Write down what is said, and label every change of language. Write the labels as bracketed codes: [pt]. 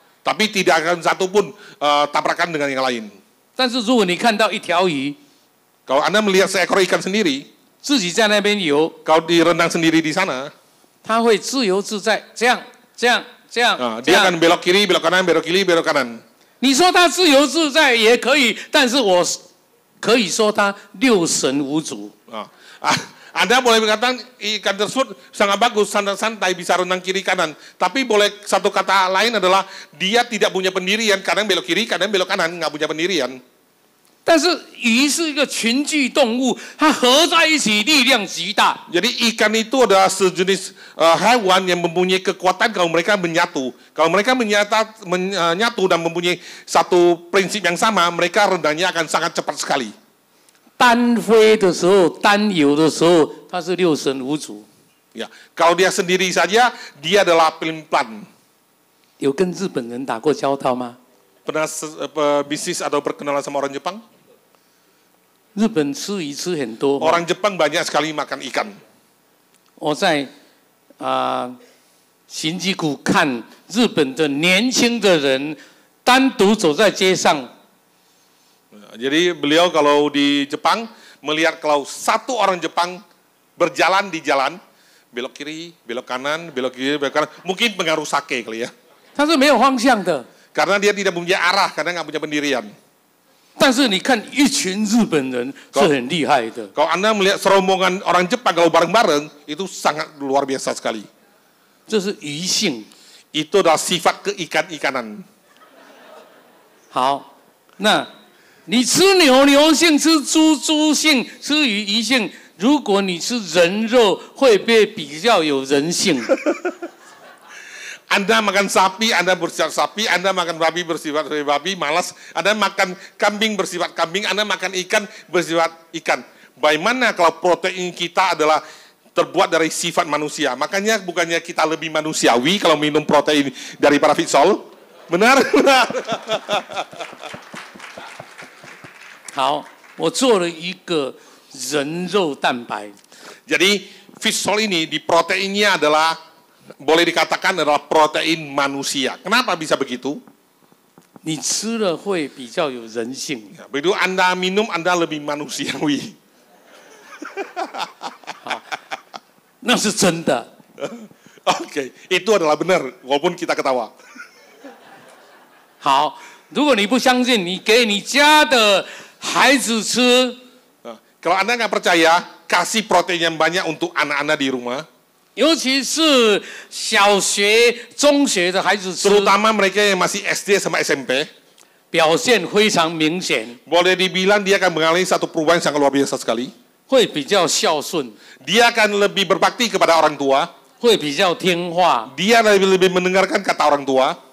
[id] Tapi tidak akan satu pun tabrakan dengan yang lain. [zh] 但是如果你看到一条鱼， [id] Kalau Anda melihat seekor ikan sendiri, [zh] 自己在那边游， [id] kalau direndang sendiri di sana, [zh] 它会自由自在，这样这样这样。 [id] dia akan belok kiri, belok kanan, belok kiri, belok kanan. [zh] 你说它自由自在也可以，但是我可以说它六神无主。 [id] Anda boleh mengatakan ikan tersebut sangat bagus, santai-santai, bisa renang kiri kanan. Tapi boleh satu kata lain adalah dia tidak punya pendirian, kadang belok kiri, kadang belok kanan, nggak punya pendirian. [zh] 但是鱼是一个群居动物，它合在一起力量极大。 [id] Jadi ikan itu adalah sejenis hewan yang mempunyai kekuatan kalau mereka menyatu. Kalau mereka menyatu dan mempunyai satu prinsip yang sama, mereka rendangnya akan sangat cepat sekali. [zh] 单飞的时候，单游的时候，它是六神无主。 [id] Ya, kalau dia sendiri saja, dia adalah pelin-pelan. [zh] 有跟日本人打过交道吗？ [id] Pernah bisnis atau berkenalan sama orang Jepang? [zh] 日本吃鱼吃很多。 [id] Orang Jepang banyak sekali makan ikan. [zh] 我在新吉谷看日本的年轻的人单独走在街上。 [id] Jadi beliau kalau di Jepang melihat kalau satu orang Jepang berjalan di jalan, belok kiri, belok kanan, belok kiri, belok kanan, mungkin pengaruh sake kali ya. [zh] 他是没有方向的。 [id] Karena dia tidak punya arah, karena nggak punya pendirian. [zh] 但是你看一群日本人是很厉害的。 [id] Kalau Anda melihat serombongan orang Jepang kalau bareng-bareng, itu sangat luar biasa sekali. [zh] 这是鱼性。 [id] Itu adalah sifat keikan-ikanan. [zh] 好，那你吃牛牛性，吃猪猪性，吃鱼性。如果你吃人肉，会不会比较有人性？ [id] Anda makan sapi, Anda bersifat sapi, Anda makan babi bersifat babi, malas. Anda makan kambing bersifat kambing, Anda makan ikan bersifat ikan. Bagaimana kalau protein kita adalah terbuat dari sifat manusia? Makanya bukannya kita lebih manusiawi kalau minum protein dari para Fitsol? Benar? Benar. [zh] 好，我做了一个人肉蛋白。 [id] Jadi Fitsol ini di proteinnya adalah boleh dikatakan adalah protein manusia. Kenapa bisa begitu? [zh] 你吃了会比较有人性。 [id] Begitu Anda minum, Anda lebih manusiawi. [zh] 那是真的。 [id] Oke, itu adalah benar, walaupun kita ketawa. [zh] 好，如果你不相信，你给你家的孩子吃。 [id] Kalau Anda nggak percaya, kasih protein yang banyak untuk anak-anak di rumah. [zh] 尤其是小学、中学的孩子吃， [id] Terutama mereka yang masih SD sama SMP. [zh] 表现非常明显， [id] Boleh dibilang dia akan mengalami satu perubahan yang sangat luar biasa sekali. [zh] 会比较孝顺， [id] Dia akan lebih berbakti kepada orang tua. [zh] 会比较听话， [id] Dia lebih mendengarkan kata orang tua.